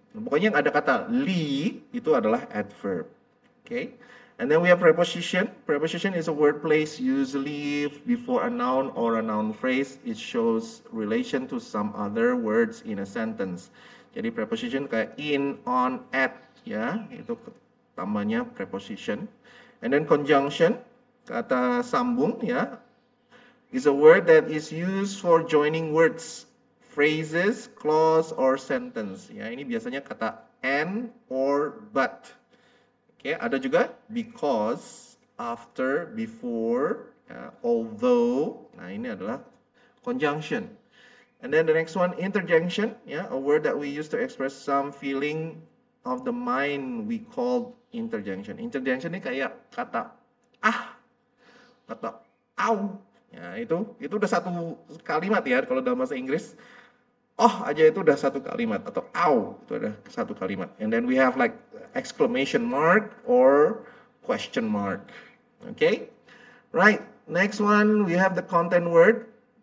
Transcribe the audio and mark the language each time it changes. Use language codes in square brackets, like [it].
[id] Pokoknya yang ada kata li itu adalah adverb. [en] Okay. And then we have preposition. Preposition is a word placed usually before a noun or a noun phrase. It shows relation to some other words in a sentence. [id] Jadi preposition kayak in, on, at, ya, itu tambahnya preposition. [en] And then conjunction, [id] kata sambung, [en] ya, is a word that is used for joining words, phrases, clause, or sentence. [id] Ya, ini biasanya kata and or but. Oke, ada juga because, after, before, ya, although. Nah, ini adalah conjunction. [en] And then the next one, interjection, ya, a word that we use to express some feeling of the mind we call interjection. [id] Interjection ini kayak kata kata au. Ya, itu udah satu kalimat ya kalau dalam bahasa Inggris. Oh aja itu udah satu kalimat, atau au itu ada satu kalimat. [en] And then we have like exclamation mark or question mark. Okay? Right. Next one we have the content word.